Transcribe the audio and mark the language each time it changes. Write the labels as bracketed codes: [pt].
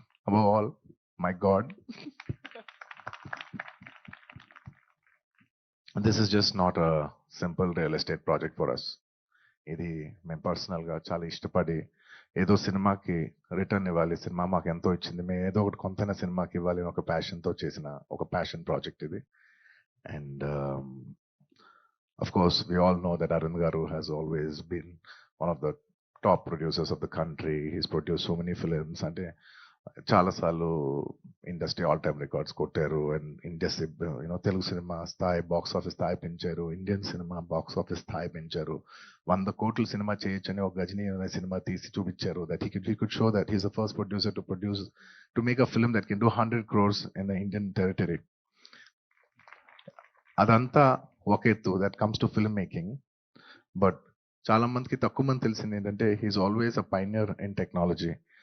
[en] Above all, my God. This is just not a simple real estate project for us. [te] ఇది మేము పర్సనల్గా చాలా ఇష్టపడి ఏదో సినిమాకి రిటర్న్ ఇవ్వాలి, సినిమా మాకు ఎంతో ఇచ్చింది, మేము ఏదో ఒకటి కొంతైనా సినిమాకి ఇవ్వాలి అని ఒక ప్యాషన్తో చేసిన ఒక ప్యాషన్ ప్రాజెక్ట్ ఇది. [en] And of course, we all know that Arvind Garu has always been one of the top producers of the country. He's produced so many films. [te] And చాలా సార్లు ఇండస్ట్రీ ఆల్ టైమ్ రికార్డ్స్ కొట్టారు. And industry Telugu cinema స్థాయి box office స్థాయి పెంచారు, Indian cinema box office స్థాయి పెంచారు. 100 కోట్లు cinema చేయొచ్చని ఒక గజనీ అనే సినిమా తీసి చూపించారు. [en] That he could show that he's the first producer to make a film that can do 100 crores in the Indian territory. [te] అదంతా ఒక ఎత్తు, [en] That comes to film making. But [te] చాలా మందికి తక్కువ మంది తెలిసింది ఏంటంటే [en] He's always a pioneer in technology.